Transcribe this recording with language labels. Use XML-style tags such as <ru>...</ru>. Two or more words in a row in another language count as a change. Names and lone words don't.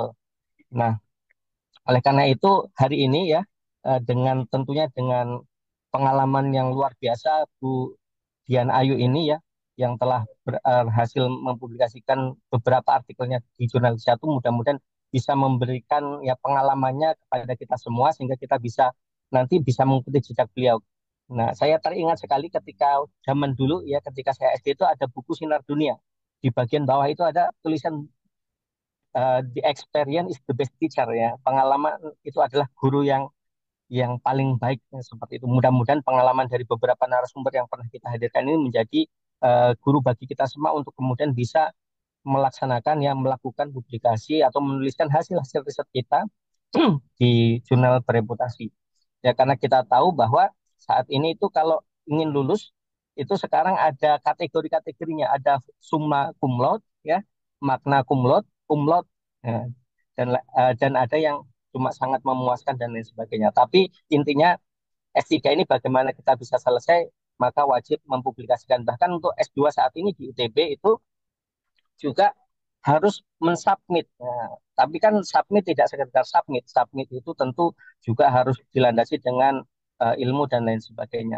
<id>Nah, oleh karena itu hari ini ya dengan tentunya dengan pengalaman yang luar biasa Bu Dian Ayu ini ya yang telah berhasil mempublikasikan beberapa artikelnya di jurnal satu mudah-mudahan bisa memberikan ya pengalamannya kepada kita semua sehingga kita bisa nanti bisa mengikuti jejak beliau. Nah, saya teringat sekali ketika zaman dulu ya ketika saya SD itu ada buku Sinar Dunia. Di bagian bawah itu ada tulisan</id> <en>the experience is the best teacher</en> <id>ya. Pengalaman itu adalah guru yang paling baik ya, seperti itu. Mudah-mudahan pengalaman dari beberapa narasumber yang pernah kita hadirkan ini menjadi guru bagi kita semua untuk kemudian bisa melaksanakan ya melakukan publikasi atau menuliskan hasil-hasil riset kita di jurnal bereputasi. Ya karena kita tahu bahwa saat ini itu kalau ingin lulus itu sekarang ada kategori-kategorinya, ada</id> <la>summa cum laude</la> <id>ya,</id> <la>magna cum laude</la> <id>ya, dan ada yang cuma sangat memuaskan dan lain sebagainya. Tapi intinya S3 ini bagaimana kita bisa selesai maka wajib mempublikasikan. Bahkan untuk S2 saat ini di ITB itu juga harus mensubmit. Nah, tapi kan submit tidak sekedar submit. Submit itu tentu juga harus dilandasi dengan ilmu dan lain sebagainya.</id>